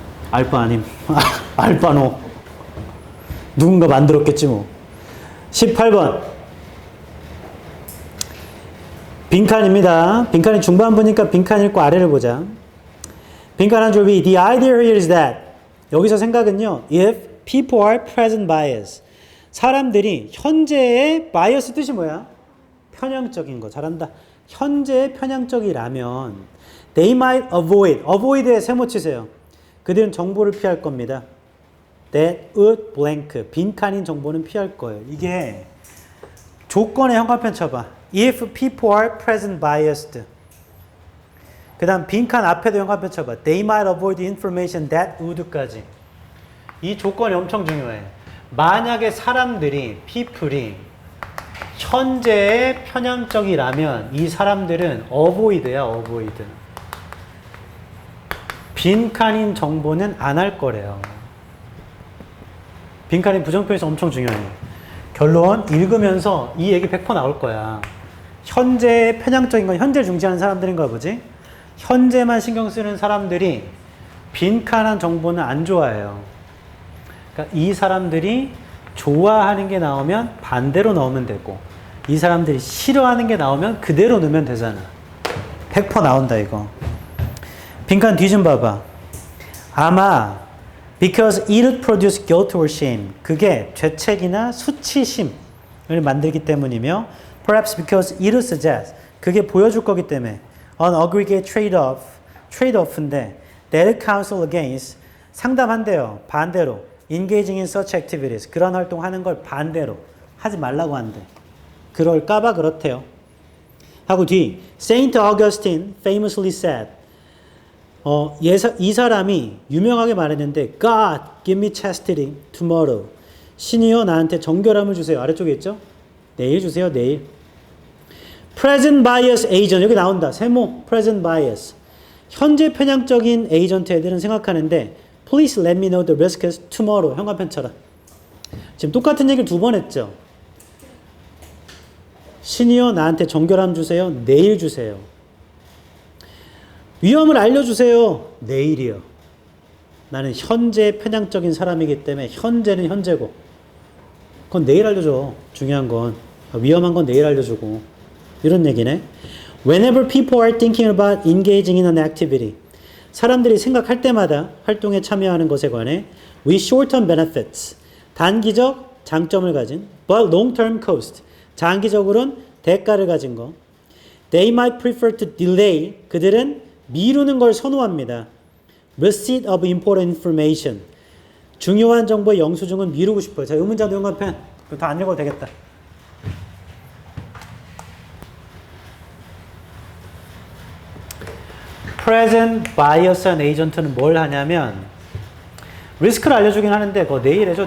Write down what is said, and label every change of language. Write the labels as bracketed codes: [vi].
[ko] 알바 아님. 알바노. 누군가 만들었겠지 뭐. 18번. 빈칸입니다. 빈칸이 중반부니까 빈칸 읽고 아래를 보자. 빈칸 한 줄 위. [en] The idea here is that. [ko] 여기서 생각은요. [en] If people are present bias. [ko] 사람들이 현재의 bias 뜻이 뭐야? 편향적인 거. 잘한다. 현재의 편향적이라면 [en] they might avoid. [ko] avoid에 세모 치세요. 그들은 정보를 피할 겁니다. [en] That would blank. [ko] 빈칸인 정보는 피할 거예요. 이게 조건의 형광펜 쳐봐. [en] If people are present biased. [ko] 그 다음 빈칸 앞에도 형광펜 쳐봐. [en] They might avoid the information that would까지. [ko] 이 조건이 엄청 중요해. 만약에 사람들이, people이 현재의 편향적이라면 이 사람들은 avoid야, avoid. 빈칸인 정보는 안 할 거래요. 빈칸인 부정표에서 엄청 중요해요. 결론 읽으면서 이 얘기 100% 나올 거야. 현재의 편향적인 건 현재를 중시하는 사람들인가 보지? 현재만 신경 쓰는 사람들이 빈칸한 정보는 안 좋아해요. 그러니까 이 사람들이 좋아하는 게 나오면 반대로 넣으면 되고 이 사람들이 싫어하는 게 나오면 그대로 넣으면 되잖아. 100% 나온다 이거. 빈칸 뒤 좀 봐봐. [en] 아마 because it would produce guilt or shame. [ko] 그게 죄책이나 수치심을 만들기 때문이며 [en] perhaps because it would suggest. [ko] 그게 보여줄 거기 때문에 [en] an aggregate trade-off인데 that would counsel against. [ko] 상담한대요. [en] 반대로 engaging in such activities. [ko] 그런 활동하는 걸 반대로 하지 말라고 한대. 그럴까봐 그렇대요. [en] 하고 뒤 Saint Augustine famously said. [ko] 이 사람이 유명하게 말했는데 [en] God, give me chastity tomorrow. [ko] 신이여 나한테 정결함을 주세요. 아래쪽에 있죠? 내일 주세요. 내일. Present bias agent. 여기 나온다. 세모. Present bias. 현재 편향적인 에이전트 애들은 생각하는데 [en] Please let me know the risks tomorrow. [ko] 형광펜처럼. 지금 똑같은 얘기를 2번 했죠. 신이여 나한테 정결함 주세요. 내일 주세요. 위험을 알려주세요. 내일이요. 나는 현재 편향적인 사람이기 때문에 현재는 현재고 그건 내일 알려줘. 중요한 건 위험한 건 내일 알려주고 이런 얘기네. [en] Whenever people are thinking about engaging in an activity. [ko] 사람들이 생각할 때마다 활동에 참여하는 것에 관해 [en] with short-term benefits. [ko] 단기적 장점을 가진 [en] but long-term cost. [ko] 장기적으로는 대가를 가진 거. [en] They might prefer to delay. [ko] 그들은 미루는 걸 선호합니다. [en] Receipt of important information. [ko] 중요한 정보의 영수증은 미루고 싶어요. 자, 의문자도 형광펜. 그거 다 안 읽어도 되겠다. Present bias and agent는 뭘 하냐면 리스크를 알려주긴 하는데 그거 내일 해줘.